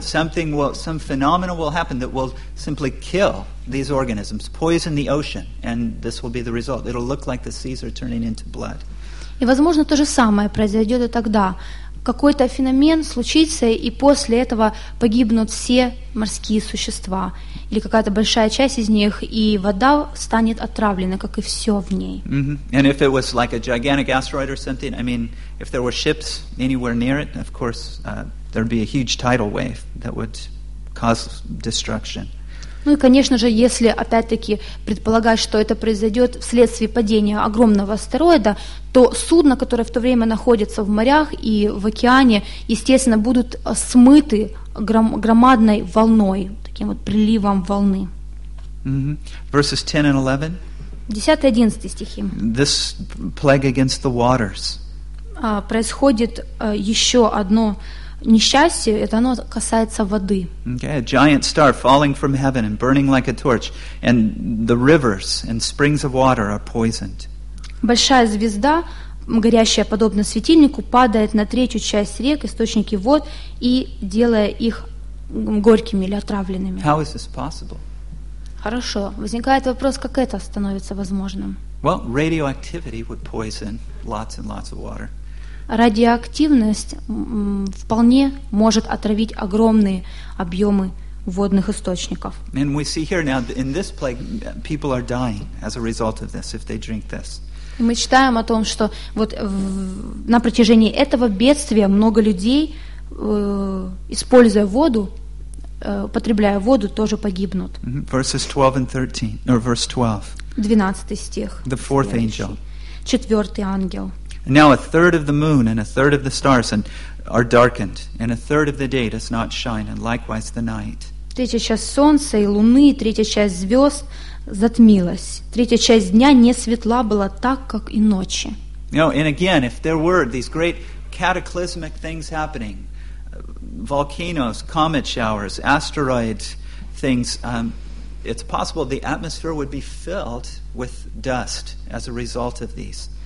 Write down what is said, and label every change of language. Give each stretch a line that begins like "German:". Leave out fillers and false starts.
English: Some phenomena will happen that will simply kill these organisms, poison the ocean, and this will be the result. It'll look like the seas are turning into blood.
Russian: И возможно то же самое произойдет и тогда. Какой-то феномен случится, и после этого погибнут все морские существа или какая-то большая часть из них, и вода станет отравлена, как и все в ней.
English: And if it was like a gigantic asteroid or something, I mean, if there were ships anywhere near it, of course, there'd be a huge tidal wave that would cause destruction.
Russian: Ну и, конечно же, если опять-таки предполагать, что это произойдет вследствие падения огромного астероида, то судно, которое в то время находится в морях и в океане, естественно, будут смыты громадной волной, таким вот приливом волны.
English: Verses 10 and 11.
Russian: 10-11 стихи.
English: This plague against the waters.
Russian: Происходит еще одно несчастье, это оно касается воды.
English: Okay, a giant star falling from heaven and burning like a torch, and the rivers and springs of water are poisoned.
Russian: Большая звезда, горящая подобно светильнику, падает на третью часть рек, источники вод, и делая их горькими или отравленными.
English: How is this possible?
Russian: Хорошо. Возникает вопрос, как это становится возможным?
English: Well, radioactivity would poison lots and lots of water.
Russian: Радиоактивность вполне может отравить огромные объемы водных источников.
English: And we see here now in this plague people are dying as a result of this if they drink this.
Russian: Мы читаем о том, что вот на протяжении этого бедствия много людей, используя воду, потребляя воду, тоже погибнут.
English: Verses 12 and 13, or verse 12.
Russian: 12 стих.
English: The fourth angel.
Russian: Четвертый ангел.
English: Now a third of the moon and a third of the stars are darkened, and a third of the day does not shine, and likewise the night.
Russian: Третья часть солнца и луны, третья часть звезд затмилась. Третья часть дня не светла была так, как и ночи.
English: No, and again, if there were these great cataclysmic things happening, volcanoes, comet showers, asteroid things, it's possible the atmosphere would be filled with dust as a result of these.